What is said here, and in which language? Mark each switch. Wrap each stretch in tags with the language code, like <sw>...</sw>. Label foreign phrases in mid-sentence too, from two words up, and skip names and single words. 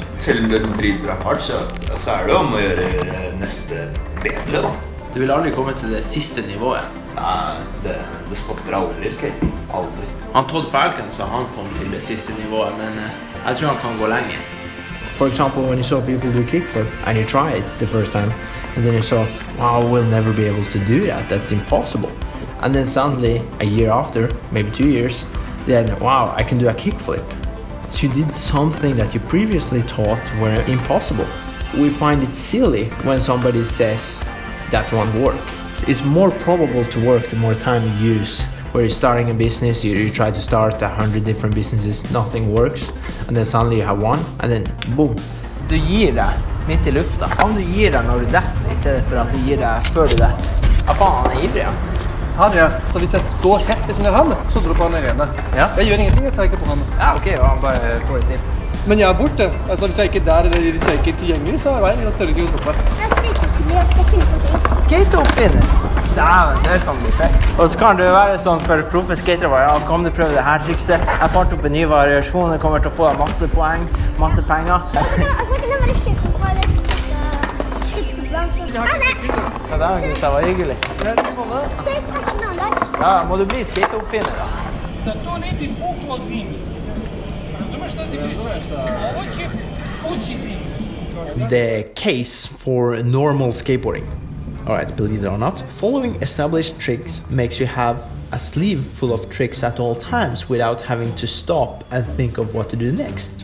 <no>Selv om det er dritbra part, så er det om å gjøre neste bedre da. Du vil aldri komme til det siste nivået? Nei, det stopper aldri i skating. Aldri. Han Todd Falcon sa han kom til det siste nivået, men jeg tror han kan gå lenger.</no> <en>For example, when you saw people do kickflip and you tried the first time, and then you saw, wow, we'll never be able to do that, that's impossible. And then suddenly, a year after, maybe 2 years, then wow, I can do a kickflip. So you did something that you previously thought were impossible. We find it silly when somebody says that won't work. It's more probable to work the more time you use where you're starting a business, you try to start 100 different businesses, nothing works, and then suddenly you have one, and then boom.</en> <no>Du gir deg midt I lufta. Om du gir deg når du detter, I stedet for at du gir deg før du detter. Ja, faen, han ivrig, ja. Ja. Så hvis jeg står rett ved siden av han, så drar du på han I rene. Ja. Jeg gjør ingenting, jeg tar ikke på han. Ja, ok, og han bare får det til. Men jeg borte. Altså, hvis jeg ikke der, eller hvis jeg ikke tilgjengelig, så jeg tør ikke å droppe. Jeg skal finne på ting. Skate-oppfinner? Dæven, det kan bli fett. Og så kan det være sånn for proffe skatere, ja, kom du prøve det her trikset. Jeg fant opp en ny variasjon, jeg kommer til å få masse poeng, masse penger. Altså, kan jeg bare kjøpe for et skate-konkurranse? Ja, det var hyggelig. Ses faktisk en annen dag. Ja, må du bli skate-oppfinner da?</no> <en>The case for normal skateboarding. Alright, believe it or not, following established tricks makes you have a sleeve full of tricks at all times without having to stop and think of what to do next.</en>